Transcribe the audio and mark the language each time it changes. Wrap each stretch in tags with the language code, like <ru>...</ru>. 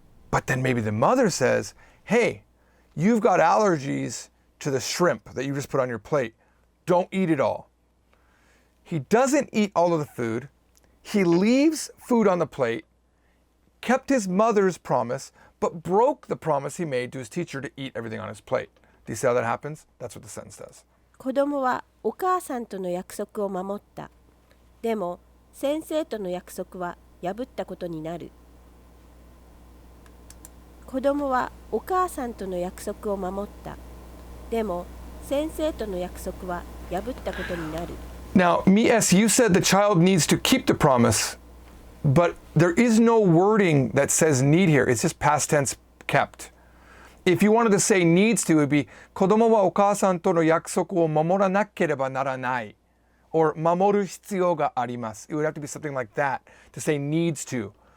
<en>But then maybe the mother says, hey, you've got allergies to the shrimp that you just put on your plate. Don't eat it all. He doesn't eat all of the food. He leaves food on the plate, kept his mother's promise, but broke the promise he made to his teacher to eat everything on his plate. Do you see how that happens? That's what the sentence does.</en> <ja>子供はお母さんとの約束を守った。でも先生との約束は破ったことになる。子供はお母さんとの約束を守った。でも先生との約束は破ったことになる。</ja> <en>Now, Mies, you said the child needs to keep the promise, but there is no wording that says need here. It's just past tense kept. If you wanted to say needs to, it would be</en> <ja>子供はお母さんとの約束を守らなければならない</ja> <en>or</en> <ja>守る必要があります.</ja> <en>It would have to be something like that to say needs to.</en>